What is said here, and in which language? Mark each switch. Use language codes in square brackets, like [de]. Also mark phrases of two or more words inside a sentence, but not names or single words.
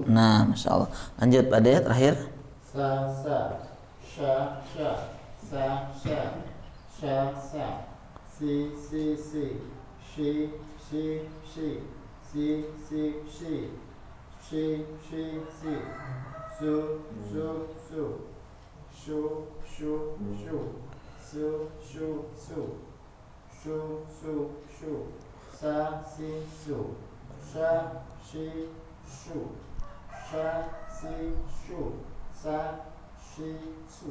[id] Nah, Masya Allah. Lanjut, Pak De, terakhir. Sa, sha, si, shi, sa, si, su, sha, shi, su, sha, si, su, sa, shi, su.